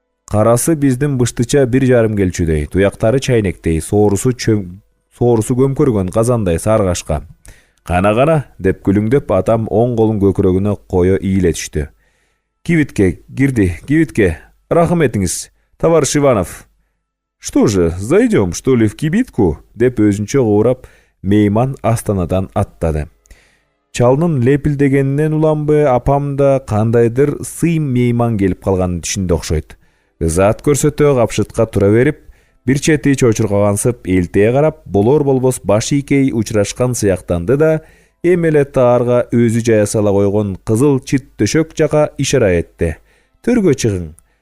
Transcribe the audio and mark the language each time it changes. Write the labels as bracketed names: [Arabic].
[Kyrgyz] Карасы биздин быштыча 1,5 келчүдөй, туяктары чайнектей, соорусу көмкөргөн казандай саргашка. Кана деп күлүңдөп атам оң колун көкүрөгүнө кое ийиле түштү. Кибитке, рахметиңиз, товарищ Иванов. [Russian] Что же, зайдем, что ли, в кибитку? [Kyrgyz] Деп өзүнчө куурап, мейман астанадан аттады. Чалнын лепилдегенинен уламбы, апам да кандайдыр сыйым мейман келип калганын түшүндү окшойт. Зат көрсөтө капшытка тура берип, бир чети чочуркагансып элтее карап, болор-болбос баш ийкей учурашкан сыяктанды да, эмеле таарга өзү жая сала койгон кызыл чит төшөк жака ишара этти. Төргө чыгың.